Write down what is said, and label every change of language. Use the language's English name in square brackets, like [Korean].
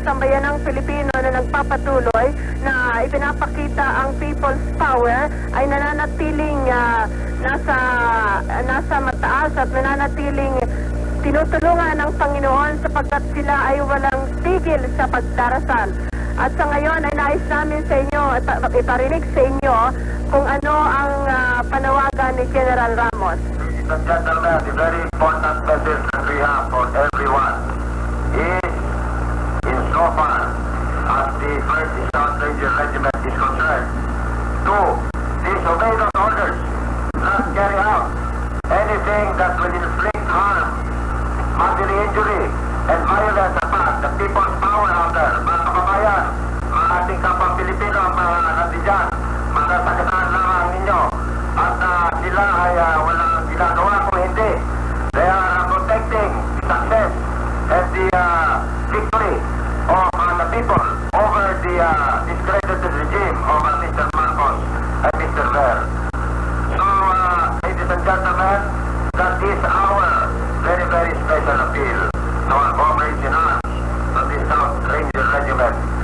[Filipino] sambayanang Pilipino na nagpapatuloy na ipinapakita ang people's power ay nananatiling nasa mataas at nananatiling tinutulungan ng Panginoon sapagkat sila ay walang tigil sa pagdarasal. At sa ngayon ay nais namin sa inyo, iparinig sa inyo kung ano ang panawagan ni General Ramos. [English] Ladies and gentlemen, the very important message that we have for everyone is insofar as the 1st Ranger Regiment is concerned to disobey those orders, not carry out anything that will inflict harm, bodily injury, and violence upon the people's power out there. [Filipino] Mga kababayan, mga ating kapang Pilipino, mga nandiyan, masasakitan lamang ninyo. At sila ay walang ginagawa kung hindi. [English] They are protecting the success and the victory of the people over the discredited regime of Mr. Marcos and Mr. Ver. So, ladies and gentlemen, that is our very, very special appeal to our comrades in arms from the South Ranger Regiment.